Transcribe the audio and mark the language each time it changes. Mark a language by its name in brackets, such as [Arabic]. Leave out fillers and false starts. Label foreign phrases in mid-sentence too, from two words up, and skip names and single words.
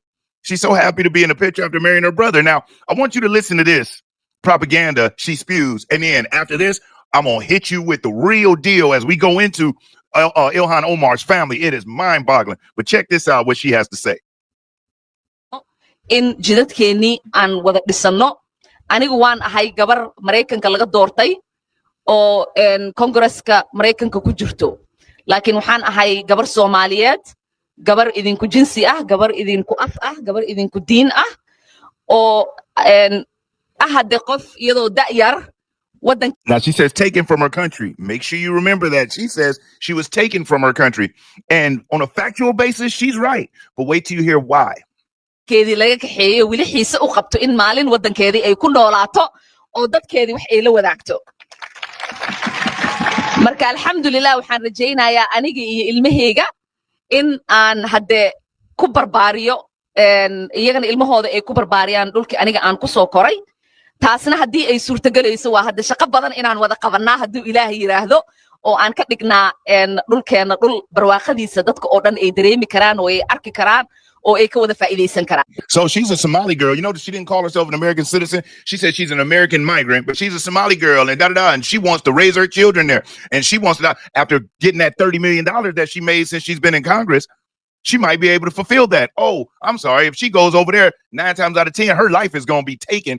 [English] She's so happy to be in the picture after marrying her brother. Now, I want you to listen to this propaganda she spews. And then after this, I'm going to hit you with the real deal as we go into Ilhan Omar's family. It is mind-boggling. But check this out, what she has to say. [Somali] In jidadkeennii aan wada dhisanno, anigu waan ahay gabar Mareykanka laga doortay oo Kongresska Mareykanka ku jirto. Laakiin waxaan ahay gabar Soomaaliyeed, gabar idinku jinsi ah, gabar idinku af ah, gabar idinku diin ah, oo hadde qof iyadoo da'yar wadan. [English] Now she says taken from her country. Make sure you remember that. She says she was taken from her country. And on a factual basis, she's right. But wait till you hear why. [Somali] Keedii laga kaxeeyo wili xiise u qabto in maalin wadankeedii ay ku noolaato oo dadkeedii wax ay la wadaagto. Marka alxamdulillah waxaan rajaynayaa aniga iyo ilmahayga in aan hadde ku barbaariyo iyagana ilmahooda ay ku barbaariyaan dhulkii aniga aan ku soo koray. Taasna haddii ay suurtagelayso waa hadde shaqo badan inaan wada qabanaa hadduu Ilaahay yiraahdo oo aan ka dhignaa dhulkeena dhul barwaaqadiisa dadka oo dhan ay dareemi karaan oo ay arki karaan oo ay ka wada faa'iideysan karaan. [English] So she's a Somali girl. You know that she didn't call herself an American citizen. She said she's an American migrant, but she's a Somali girl and and she wants to raise her children there. And she wants to, after getting that $30 million that she made since she's been in Congress, she might be able to fulfill that. Oh, I'm sorry. If she goes over there 9 times out of 10, her life is going to be taken.